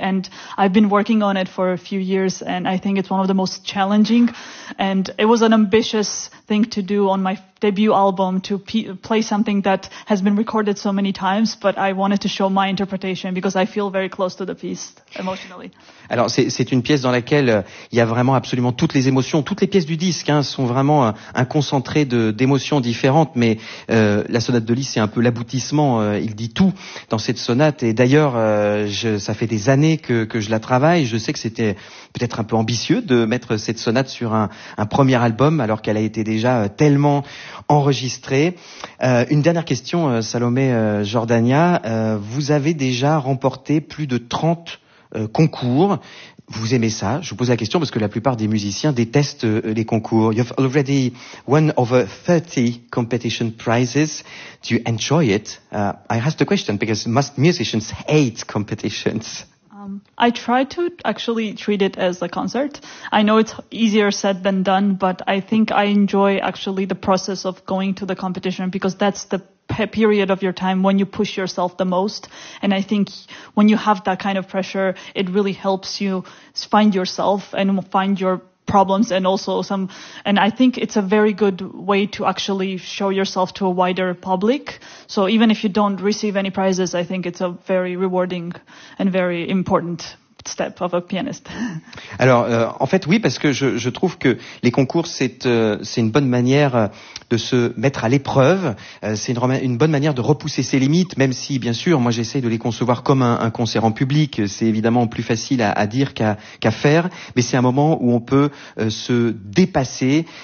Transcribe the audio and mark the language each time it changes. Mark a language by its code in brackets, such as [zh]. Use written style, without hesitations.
[en] And I've been working on it for a few years, and I think it's one of the most challenging. And it was an ambitious thing to do on my debut album, to play something that has been recorded so many times, but I wanted to show my interpretation because I feel very close to the piece emotionally. [fr] Alors c'est une pièce dans laquelle il y a vraiment absolument toutes les émotions. Toutes les pièces du disque sont vraiment un concentré d'émotions différentes, mais la sonate de Liszt, c'est un peu l'aboutissement. Il dit tout dans cette sonate, et d'ailleurs ça fait des années que je la travaille. Je sais que c'était peut-être un peu ambitieux de mettre cette sonate sur un premier album alors qu'elle a été déjà tellement enregistrée. Une dernière question, Salomé Jordania, vous avez déjà remporté plus de 30 concours. Vous aimez ça? Je vous pose la question parce que la plupart des musiciens détestent les concours. [en] You've already won over 30 competition prizes. Do you enjoy it? I ask the question because most musicians hate competitions. I try to actually treat it as a concert. I know it's easier said than done, but I think I enjoy actually the process of going to the competition because that's the period of your time when you push yourself the most. And I think when you have that kind of pressure, it really helps you find yourself and find your problems and also some, and I think it's a very good way to actually show yourself to a wider public. So even if you don't receive any prizes, I think it's a very rewarding and very important step of a pianist. [fr] Alors, en fait, oui, parce que je trouve que les concours, c'est une bonne manière de se mettre à l'épreuve. C'est une bonne manière de repousser ses limites, même si, bien sûr, moi, j'essaye de les concevoir comme un concert en public. C'est évidemment plus facile à dire qu'à faire, mais c'est un moment où on peut se dépasser.